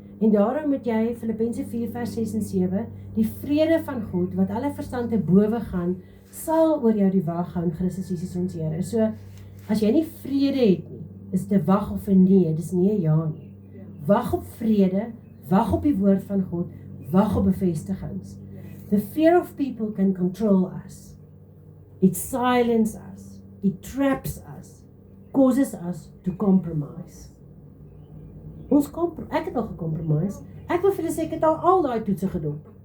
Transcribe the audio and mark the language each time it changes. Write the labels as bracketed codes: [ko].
[af] En daarom moet jy Filippense 4 vers 6 en 7, die vrede van God wat alle verstand te bowe gaan, sal oor jou die wag hou in Christus Jesus ons Here. So as jy nie vrede het nie, is dit 'n wag of 'n nee, dis nie 'n ja nie. Wag op vrede, wag op die woord van God, wag op bevestigings. [en] The fear of people can control us. It silences us. It traps us. Causes us to compromise. [af] Ek het al gecompromise. Ek wil vir julle sê, ek het al daai toetse gedoen.